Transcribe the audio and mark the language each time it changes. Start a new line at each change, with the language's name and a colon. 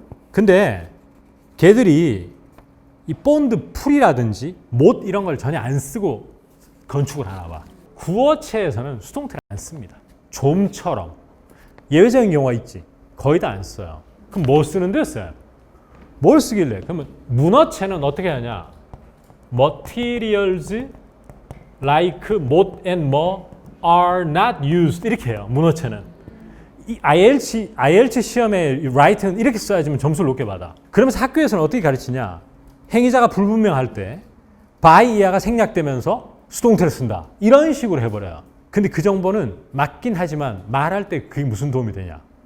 Korean: 근데 걔들이 이 본드 풀이라든지 못 이런 걸 전혀 안 쓰고 건축을 하나 봐. 구어체에서는 수동태를 안 씁니다. 좀처럼. 예외적인 경우가 있지. 거의 다 안 써요. 그럼 뭐 쓰는데 써요? 뭘 쓰길래? 그러면 문어체는 어떻게 하냐?
English: Materials like 못 and 뭐 are not used
Korean: 이렇게 해요. 문어체는. 이 IELTS 시험에 write는 이렇게 써야지만 점수를 높게 받아. 그러면서 학교에서는 어떻게 가르치냐? 행위자가 불분명할 때 by 이하가 생략되면서 수동태를 쓴다. 이런 식으로 해버려요. 근데 그 정보는 맞긴 하지만 말할 때 그게 무슨 도움이 되냐?